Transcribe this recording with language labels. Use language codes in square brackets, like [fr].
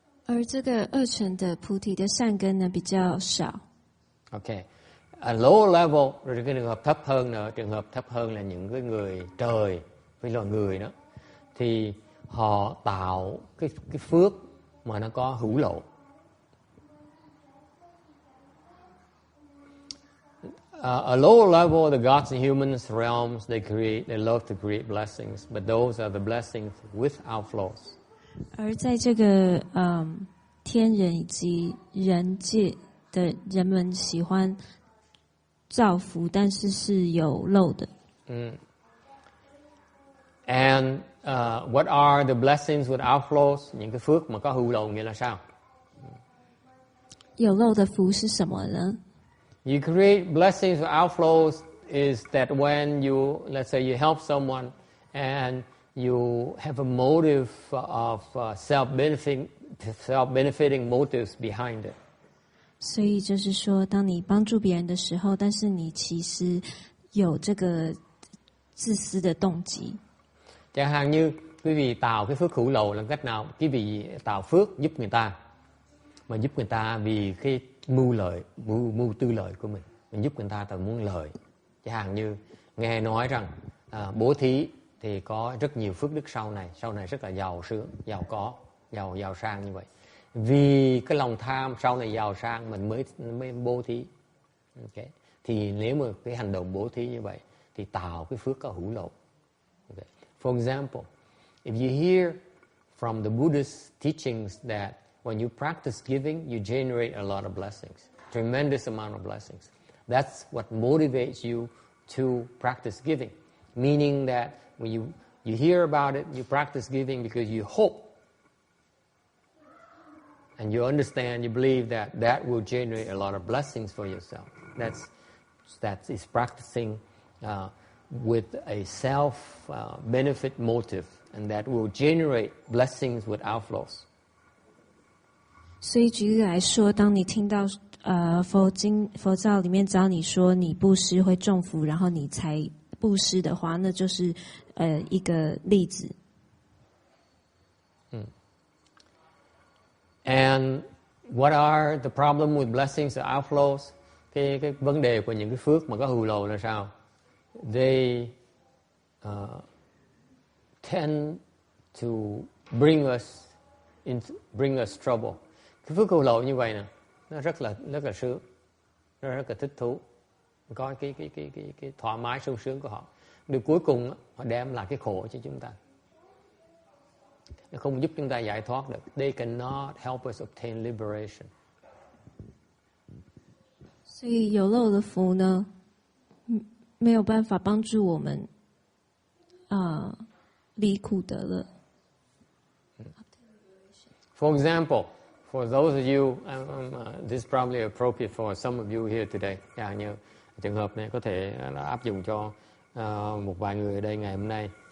[zh] 而这个二乘的菩提的善根呢比较少。 [en] Okay. At lower level, [vi] rồi cái trường hợp thấp hơn nữa, trường hợp thấp hơn là những cái người trời với loài người đó, thì họ tạo cái phước mà nó có hữu lậu. [en] At lower level, the gods and humans realms, they love to create blessings, but those are the blessings without flaws. [zh] 而在这个天人以及人界的人们喜欢造福，但是是有漏的。 [en] And what are the blessings without flaws? [vi] Những cái phước mà có hữu lậu nghĩa là sao? [zh] 有漏的福是什么呢？ [en] You create blessings without flaws is that when you, let's say you help someone and you have a motive of self-benefiting motives behind it. [zh] 所以就是说，当你帮助别人的时候，但是你其实有这个自私的动机。 [vi] Chẳng hạn như quý vị tạo cái phước hữu lậu là cách nào? Quý vị tạo phước giúp người ta, mà giúp người ta vì cái mưu tư lợi của mình. Mình giúp người ta từ muốn lợi. Chẳng hạn như nghe nói rằng bố thí thì có rất nhiều phước đức sau này rất là giàu sướng, giàu có, giàu sang như vậy. Vì cái lòng tham sau này giàu sang mình mới bố thí. Okay. Thì nếu mà cái hành động bố thí như vậy thì tạo cái phước có hữu lậu. [en] Okay. For example, if you hear from the Buddhist teachings that when you practice giving, you generate a lot of blessings, tremendous amount of blessings. That's what motivates you to practice giving. Meaning that when you hear about it, you practice giving because you hope and you understand, you believe that will generate a lot of blessings for yourself. That is practicing with a self-benefit motive, and that will generate blessings without flaws. [zh] 所以举例来说，当你听到佛教里面教你说你布施会种福，然后你才布施的话，那就是一个例子。 [en] And what are the problem with blessings or outflows? [vi] Cái vấn đề của những cái phước mà có hữu lậu là sao? [en] They tend to bring us trouble. [vi] Cái phước hữu lậu như vậy nè, nó rất là sướng, nó rất là thích thú, có cái thoải mái sung sướng của họ. Điều cuối cùng họ đem lại cái khổ cho chúng ta. Nó không giúp chúng ta giải thoát được. [en] They cannot help us obtain liberation. [zh] 所以有漏的福呢，没有办法帮助我们离苦得乐。 [en] For example, for those of you, this is probably appropriate for some of you here today. [vi] Như trường hợp này có thể áp dụng cho một vài người ở đây ngày hôm nay.